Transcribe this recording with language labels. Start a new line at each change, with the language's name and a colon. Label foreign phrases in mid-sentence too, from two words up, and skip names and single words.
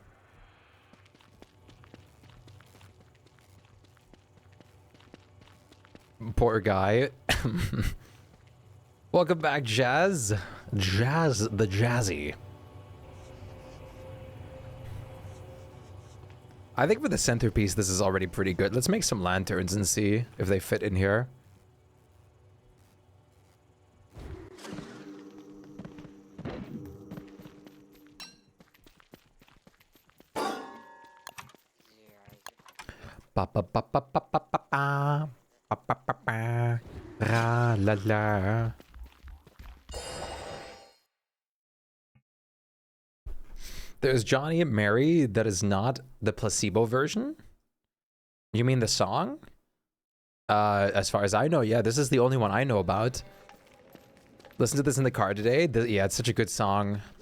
English: Poor guy. Welcome back, Jazz. Jazz the Jazzy. I think for the centerpiece, this is already pretty good. Let's make some lanterns and see if they fit in here. Ba ba ba ba ba ba ba ba ba ba ba ba ra la la. There's Johnny and Mary that is not the placebo version. You mean the song? As far as I know, yeah, this is the only one I know about. Listen to this in the car today. Yeah, it's such a good song.